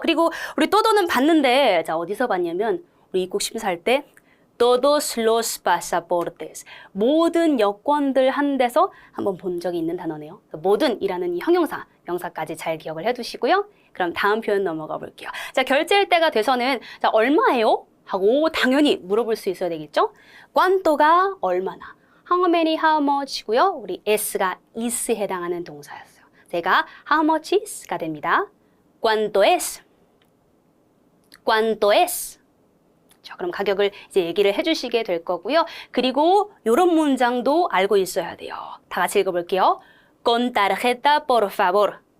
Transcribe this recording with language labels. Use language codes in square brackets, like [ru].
[ko] 그리고 우리 또도는 봤는데, 자, 어디서 봤냐면 우리 입국 심사할 때 [es] todos los pasaportes, [ko] 모든 여권들 한 데서 한번 본 적이 있는 단어네요. 모든이라는 이 형용사, 명사까지 잘 기억을 해두시고요. 그럼 다음 표현 넘어가 볼게요. 자, 결제할 때가 돼서는 자, 얼마예요? 하고 당연히 물어볼 수 있어야 되겠죠? cuánto가 얼마나, [en] how many, how much [ko] 고요. 우리 s가 is에 해당하는 동사였어요. 제가 [en] how much is [ko] 가 됩니다. [es] cuánto es? cuánto es? [ko] 자, 그럼 가격을 이제 얘기를 해주시게 될 거고요. 그리고 이런 문장도 알고 있어야 돼요. 다 같이 읽어볼게요. [es] con tarjeta, por favor.